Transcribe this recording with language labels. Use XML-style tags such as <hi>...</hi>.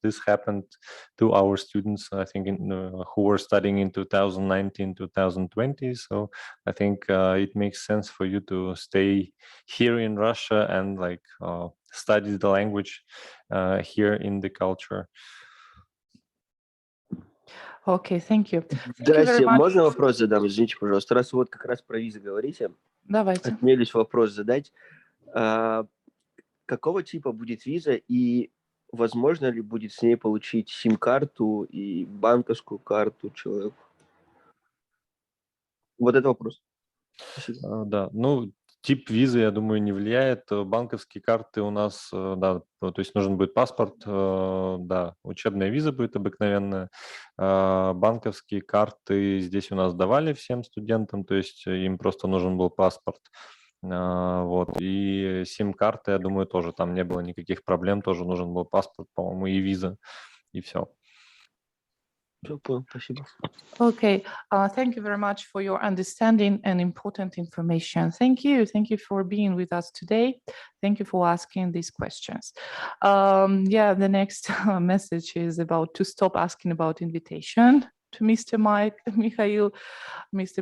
<en>This happened to our students, I think, who were studying in 2019, 2020. So I think it makes sense for you to stay here in Russia and like study the language here in the culture. Okay, thank you.</en> <ru>Здрасте, можно вопрос задам? Извините, пожалуйста. Раз вы вот как раз про визы говорите, Давайте. осмелюсь вопрос задать. Какого типа будет виза и возможно ли будет с ней получить сим-карту и банковскую карту человеку? Вот это вопрос. Спасибо. Да, ну, тип визы, я думаю, не влияет. Банковские карты у нас, да, то есть нужен будет паспорт, да, учебная виза будет обыкновенная. Банковские карты здесь у нас давали всем студентам, то есть им просто нужен был паспорт. Вот, и сим-карты, я думаю, тоже там не было никаких проблем, тоже нужен был паспорт, по-моему, и виза, и все. Всё понял, спасибо.</ru> <en>Okay, thank you very much for your understanding and important information. Thank you. Thank you for being with us today. Thank you for asking these questions. Yeah, the next message is about to stop asking about invitation to Mr. Mikhail. Mr.</en>